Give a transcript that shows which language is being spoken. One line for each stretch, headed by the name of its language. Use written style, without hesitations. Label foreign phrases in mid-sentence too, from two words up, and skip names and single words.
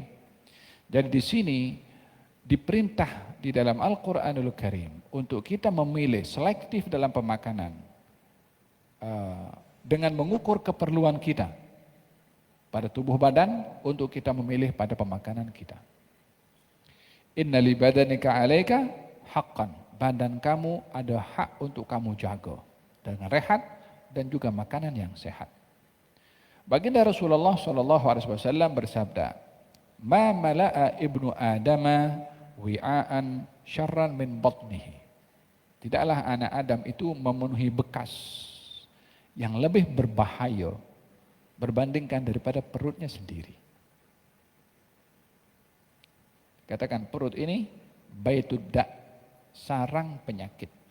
Malay: Jadi di sini diperintah di dalam Al-Quranul Karim untuk kita memilih selektif dalam pemakanan dengan mengukur keperluan kita pada tubuh badan untuk kita memilih pada pemakanan kita.
Arabic: إن لبدنك عليك حقا.
Malay: Badan kamu ada hak untuk kamu jaga dengan rehat dan juga makanan yang sehat. Baginda Rasulullah SAW bersabda,
Arabic: "ما ملأ ابن آدم وعاء شرا من بطنه."
Malay: Tidaklah anak Adam itu memenuhi bekas yang lebih berbahaya berbandingkan daripada perutnya sendiri. Katakan perut ini
Arabic: بيت الداء',
Malay: sarang penyakit.